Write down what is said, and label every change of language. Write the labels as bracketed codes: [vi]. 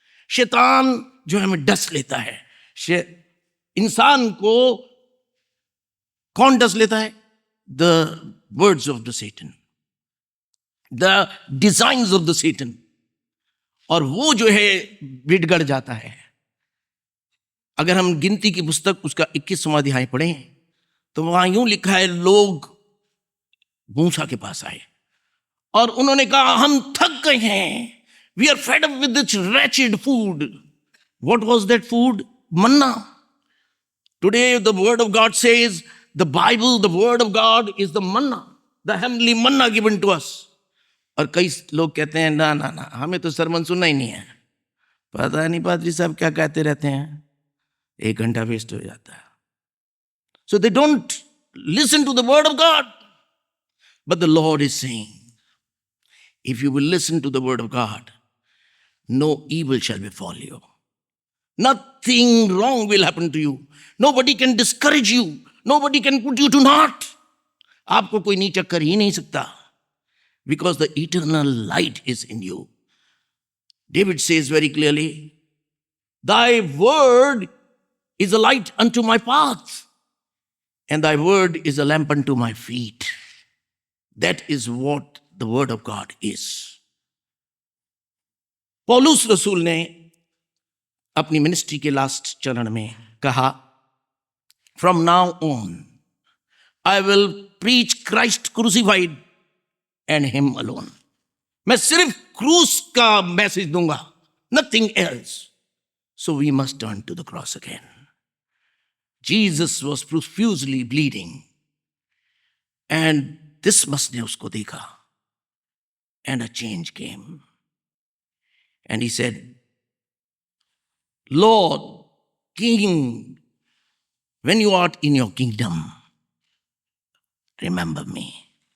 [hi] शैतान जो हमें डस लेता है, इंसान को कौन डस लेता है? [en] The words of the Satan, the designs of the Satan. [hi] और वो जो है बिगड़ जाता है. अगर हम गिनती की पुस्तक उसका 21वां अध्याय पढ़ें तो वहां यूं लिखा है, लोग मूसा के पास आए और उन्होंने कहा, हम थक गए हैं. [en] We are fed up with this wretched food. What was that food? Manna. Today the word of God says, the Bible, the word of God is the manna, the heavenly manna given to us. [hi] और कई लोग कहते हैं, ना ना ना, हमें तो सरमन सुनना ही नहीं है. पता नहीं पादरी साहब क्या कहते रहते हैं, 1 घंटा वेस्ट हो जाता है. [en] So they don't listen to the word of God. But the Lord is saying, if you will listen to the word of God, no evil shall befall you. Nothing wrong will happen to you. Nobody can discourage you. Nobody can put you to naught. [hi] आपको कोई नीचा कर ही नहीं सकता. [en] Because the eternal light is in you. David says very clearly, thy word is a light unto my path, and thy word is a lamp unto my feet. That is what the word of God is. [hi] पौलुस रसूल ने अपनी ministry के last चरण में कहा, [en] from now on I will preach Christ crucified and him alone. [hi] मैं सिर्फ क्रूस का मैसेज दूंगा, [en] nothing else. So we must turn to the cross again. Jesus was profusely bleeding, and Dismas [hi] ने उसको देखा, [en] and a change came. And he said, Lord, King, when you art in your kingdom, remember me.